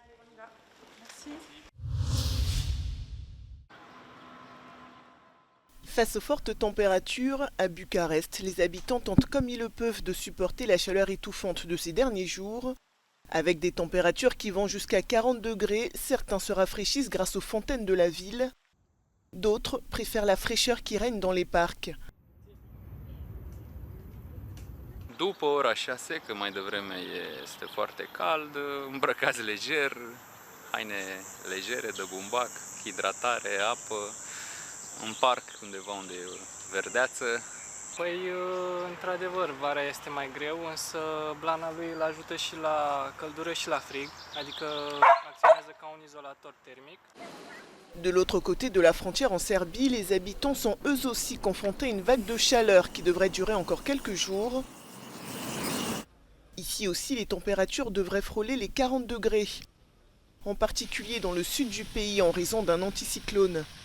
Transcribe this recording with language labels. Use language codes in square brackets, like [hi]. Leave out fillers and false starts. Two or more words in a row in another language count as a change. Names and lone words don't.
[fr] Face aux fortes températures, à Bucarest, les habitants tentent comme ils le peuvent de supporter la chaleur étouffante de ces derniers jours. Avec des températures qui vont jusqu'à 40 degrés, certains se rafraîchissent grâce aux fontaines de la ville. D'autres préfèrent la fraîcheur qui règne dans les parcs. [ro] După ora 6, că mai devreme este foarte cald, îmbrăcați lejer, haine legere de bumbac, hidratare, apă, în parc undeva unde e verdeață. Păi, într-adevăr, vara este mai greu, însă blana lui îl ajută și la căldură și la frig, adică acționează ca un izolator termic. [fr] De l'autre côté de la frontière en Serbie, les habitants sont eux aussi confrontés à une vague de chaleur qui devrait durer encore quelques jours. Ici aussi, les températures devraient frôler les 40 degrés, en particulier dans le sud du pays en raison d'un anticyclone.